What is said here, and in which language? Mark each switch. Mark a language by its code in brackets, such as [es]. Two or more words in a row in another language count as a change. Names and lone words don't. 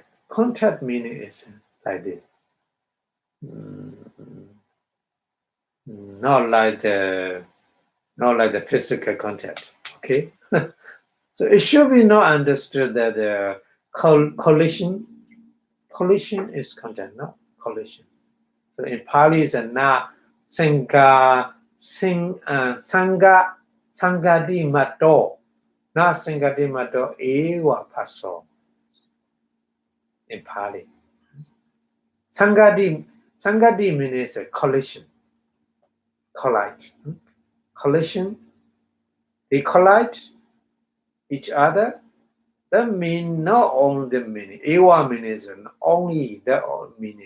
[en] Contact meaning is like this. Not like the physical contact. Okay. So it should be not understood that the collision is contact, not collision. So in Pali it's [pi] na sangha sangadi mato, na sangadi mato ewa paso. [en] In Pali, sangadi means a collision, collide, collision. They collide each other. That means not only the meaning. Ewa means only the meaning.